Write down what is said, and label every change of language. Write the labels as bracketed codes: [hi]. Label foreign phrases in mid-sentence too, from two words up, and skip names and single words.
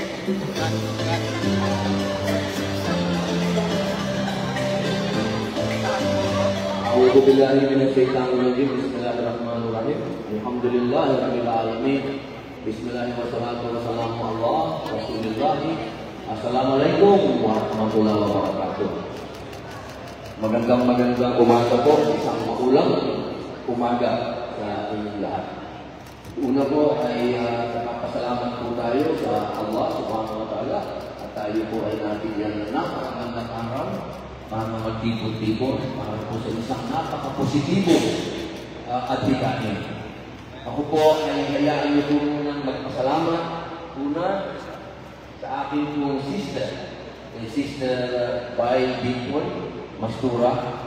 [ar] أعوذ بالله من الشيطان الرجيم. بسم الله الرحمن الرحيم. الحمد لله رب العالمين. بسم الله الرحمن الرحيم. الله رسول الله. السلام عليكم ورحمة الله وبركاته. [tl] Magandang umaga po, isang maulang umaga sa inyong lahat. Una po ay napapasalamat po tayo sa Allah [ar] سبحانه وتعالى [tl] at tayo po ay nabigyan ng napakagandang araw para magtipon-tipon, para po sa isang napaka-positibo at hikain. Ako po ay hayaan niyo po munang magpasalamat una sa aking pong sister, Sister Bay Bicol Mastura.